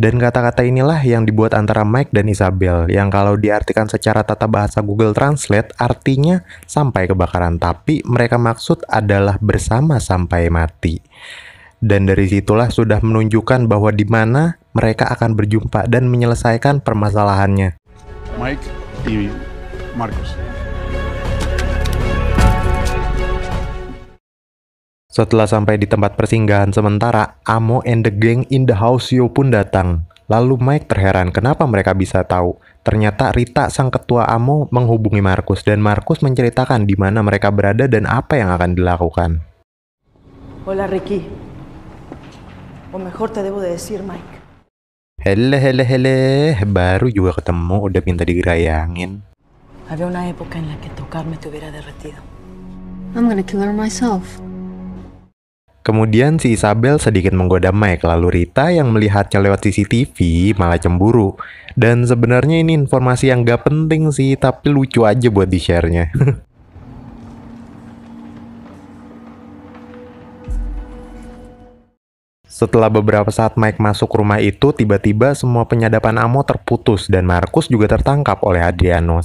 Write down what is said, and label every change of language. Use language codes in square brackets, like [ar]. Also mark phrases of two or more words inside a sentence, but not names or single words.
[id] Dan kata-kata inilah yang dibuat antara Mike dan Isabel, yang kalau diartikan secara tata bahasa Google Translate artinya sampai kebakaran, tapi mereka maksud adalah bersama sampai mati. Dan dari situlah sudah menunjukkan bahwa di mana mereka akan berjumpa dan menyelesaikan permasalahannya. [es] Mike y Marcos. [id] Setelah sampai di tempat persinggahan sementara, [en] Amo and the gang in the house yo [id] pun datang. Lalu Mike terheran kenapa mereka bisa tahu. Ternyata Rita, sang ketua Amo, menghubungi Marcus dan Marcus menceritakan di mana mereka berada dan apa yang akan dilakukan. [es] Hola Ricky. O mejor te debo de decir Mike. [id] Hele, baru juga ketemu udah minta digerayangin. [es] Había una época en la que tocarme te hubiera derretido. [en] I'm gonna kill her myself. [id] Kemudian si Isabel sedikit menggoda Mike, lalu Rita yang melihatnya lewat CCTV malah cemburu. Dan sebenarnya ini informasi yang gak penting sih, tapi lucu aja buat di-share-nya. Setelah beberapa saat Mike masuk rumah itu, tiba-tiba semua penyadapan Amo terputus dan Marcus juga tertangkap oleh Adriano.